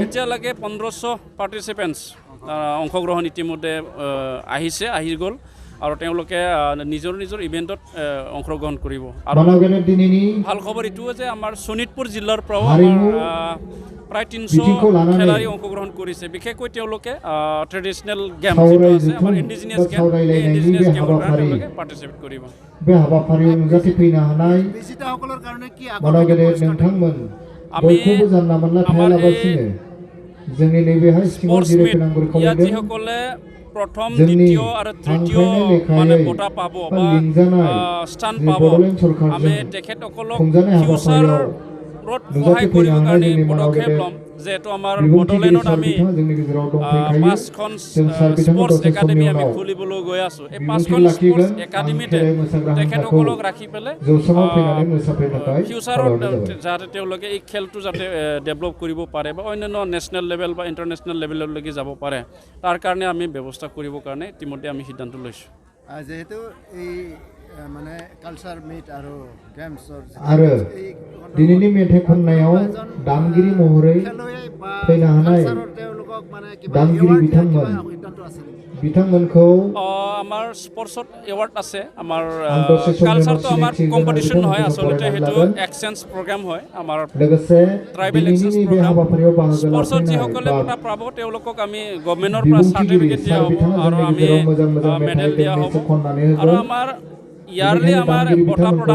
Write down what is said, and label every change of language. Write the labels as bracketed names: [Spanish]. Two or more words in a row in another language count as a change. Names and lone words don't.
[Assamese] এতিয়ালৈকে 1500 পাৰ্টিচিপেণ্টছ অংশগ্ৰহণ ইতিমধ্যে আহি গ'ল আৰু তেওঁলোকে নিজৰ নিজৰ ইভেণ্টত অংশগ্ৰহণ কৰিব আৰু ভাল খবৰ এইটোও যে আমাৰ শোণিতপুৰ জিলাৰ পৰাও আমাৰ প্ৰায় 300 খেলাৰী অংশগ্ৰহণ কৰিছে বিশেষকৈ তেওঁলোকে [English] traditional game [Assamese] যিটো আছে আমাৰ [English] indigenous game [Assamese] এই [English] indigenous gameৰ [Assamese] কাৰণে তেওঁলোকে পাৰ্টিচিপেট কৰিব [Bodo] बे हाबाफारियाव नुजाथि फैनो हानाय [Assamese] बिजिताসকলৰ কাৰণে কি [Bodo] मानगेदेर नोंथांमोन बयखौबो जानला मोनला थायालाबासिनो जोंनि नैबेहाय सिङाव जिरायफैनांगौ खावलायदों [Assamese] যিসকলে প্ৰথম দ্বিতীয় আৰু তৃতীয় মানে বঁটা পাব বা স্থান পাব আমি তেখেতসকলক ফিউচাৰত সহায় কৰিবৰ কাৰণে পদক্ষেপ ল'ম যেহেতু আমাৰ বড়োলেণ্ডত আমি 5খন [English] sports academy [Assamese] আমি খুলিবলৈ গৈ আছোঁ এই 5খন [English] sports academyতে [Assamese] তেখেতসকলক ৰাখি পেলাই ফিউচাৰত যাতে তেওঁলোকে এই খেলটো যাতে ডেভেলপ কৰিব পাৰে বা অন্যান্য [English] national level [Assamese] বা [English] international levelলৈকে [Assamese] যাব পাৰে তাৰ কাৰণে আমি ব্যৱস্থা কৰিবৰ কাৰণে ইতিমধ্যে আমি সিদ্ধান্ত লৈছোঁ যেহেতু এই মানে [English] culture meet [Assamese] আৰু গেমছৰ [Bodo] आरो दिनैनि मेथाइ खननायाव दामगिरि महरै फैनो हानाय दामगिरि बिथांमोनखौ [Assamese] আমাৰ স্পৰ্টছত এৱাৰ্ড আছে আমাৰ কালচাৰটো আমাৰ কম্পিটিশ্যন নহয় আচলতে সেইটো [English] exchange program [Assamese] হয় আমাৰ [English] tribal exchange program [Assamese] স্পৰ্টছত যিসকলে বঁটা পাব তেওঁলোকক আমি গভৰ্ণমেণ্টৰ পৰা চাৰ্টিফিকেট দিয়া হ'ব আৰু আমি মেডেল দিয়া হ'ব আৰু আমাৰ ইয়াৰলি আমাৰ বঁটা প্ৰদান